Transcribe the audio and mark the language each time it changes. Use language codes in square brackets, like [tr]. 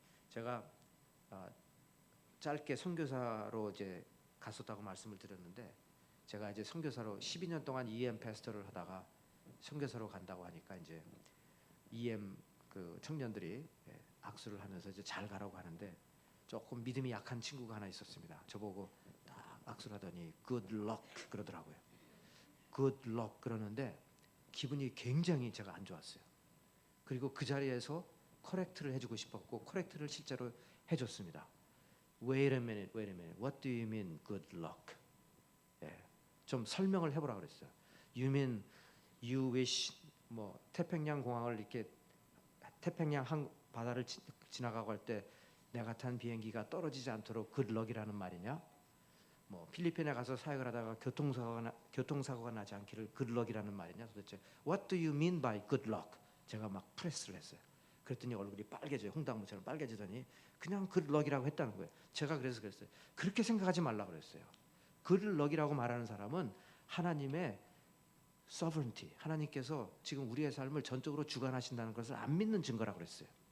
[ko] 제가 짧게 선교사로 이제 갔었다고 말씀을 드렸는데 제가 이제 선교사로 12년 동안 EM 패스터를 하다가 선교사로 간다고 하니까 이제 EM 그 청년들이 악수를 하면서 이제 잘 가라고 하는데 조금 믿음이 약한 친구가 하나 있었습니다. 저보고 딱 악수를 하더니 good luck 그러더라고요. good luck 그러는데 기분이 굉장히 제가 안 좋았어요. 그리고 그 자리에서 커렉트를 해주고 싶었고 커렉트를 실제로 해줬습니다. [en] Wait a minute. What do you mean good luck? [ko] 좀 설명을 해보라 그랬어요. [en] You mean you wish [ko] 뭐 태평양 공항을 이렇게 태평양 바다를 지나가고 할 때 내가 탄 비행기가 떨어지지 않도록 good luck이라는 말이냐? 뭐 필리핀에 가서 사역을 하다가 교통사고가 나지 않기를 good luck이라는 말이냐? 도대체 [en] What do you mean by good luck? [ko] 제가 막 프레스를 했어요. 그랬더니 얼굴이 빨개져요. 홍당무처럼 빨개지더니 그냥 good luck이라고 했다는 거예요. 제가 그래서 그랬어요. 그렇게 생각하지 말라 그랬어요. good luck이라고 말하는 사람은 하나님의 sovereignty, 하나님께서 지금 우리의 삶을 전적으로 주관하신다는 것을 안 믿는 증거라고 그랬어요.